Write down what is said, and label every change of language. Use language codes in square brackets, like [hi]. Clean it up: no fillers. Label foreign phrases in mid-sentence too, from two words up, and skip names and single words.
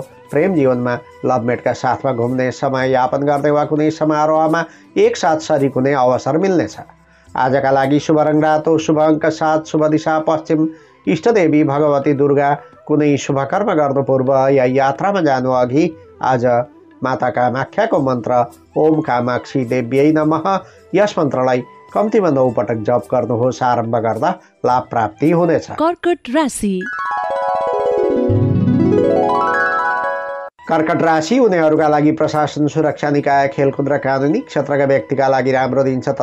[ne] प्रेम जीवनमा लभमेटका साथमा घुम्ने, समय यापन गर्ने वा कुनै समारोहमा एकसाथ सरिक हुने अवसर मिल्नेछ। आजका लागि शुभ रङ्ग रातो, शुभ अङ्क 7, शुभ दिशा पश्चिम, इष्टदेवी भगवती दुर्गा। कुनै शुभ कर्म गर्नु पूर्व या यात्रामा जानु अघि आज माता कामाख्याको मन्त्र [sa] ओम कामाक्षी देव्यै नमः [ne] यस मन्त्रलाई कम्तीमा 9 पटक जप गर्नुहोस्। आरम्भ गर्दा लाभ प्राप्ति हुनेछ। कर्कट राशि। कर्कट राशि हुनेहरूका लागि प्रशासन, सुरक्षा निकाय, खेलकुद र कानुनी क्षेत्रका व्यक्तिका लागि राम्रो दिन छ।